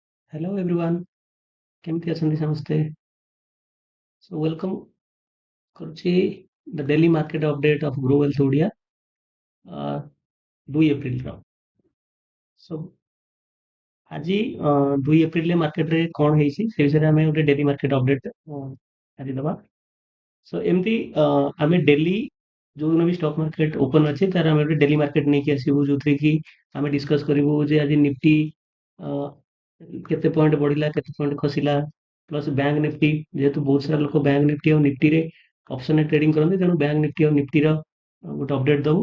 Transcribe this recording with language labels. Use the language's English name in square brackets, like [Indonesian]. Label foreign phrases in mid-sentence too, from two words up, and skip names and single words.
[English] Hello everyone, [Odia] କେମିତି ଅଛନ୍ତି ସମସ୍ତେ? [English] So welcome କରୁଛି the daily market update of Growwealth Odia 2 ଏପ୍ରିଲର। [Odia] So ଆଜି 2 ଏପ୍ରିଲରେ ମାର୍କେଟରେ କଣ ହେଇଛି ସେ ବିଷୟରେ ଆମେ ଗୋଟେ [English] daily market update [Odia] ଆଜି ଦବା। So ଏମିତି ଆମେ ଡେଲି ଯୋଉଦିନ ବି [English] stock market open [Odia] ଅଛି ତାର ଆମେ ଗୋଟେ [English] daily market [Odia] ନେଇକି ଆସିବୁ ଯୋଉଥିରେ କି ଆମେ ଡିସ୍କସ କରିବୁ ଯେ ଆଜି ନିଫ୍ଟି କେତେ ପଏଣ୍ଟ ବଢିଲା କେତେ ପଏଣ୍ଟ ଖସିଲା ପ୍ଲସ୍ ବ୍ୟାଙ୍କ ନିଫ୍ଟି ଯେହେତୁ ବହୁତ ସାରା ଲୋକ ବ୍ୟାଙ୍କ ନିଫ୍ଟି ଆଉ ନିଫ୍ଟିରେ ଅପସନରେ ଟ୍ରେଡିଂ କରନ୍ତି ତେଣୁ ବ୍ୟାଙ୍କ ନିଫ୍ଟି ଆଉ ନିଫ୍ଟିର ଗୋଟେ ଅପଡେଟ ଦବୁ।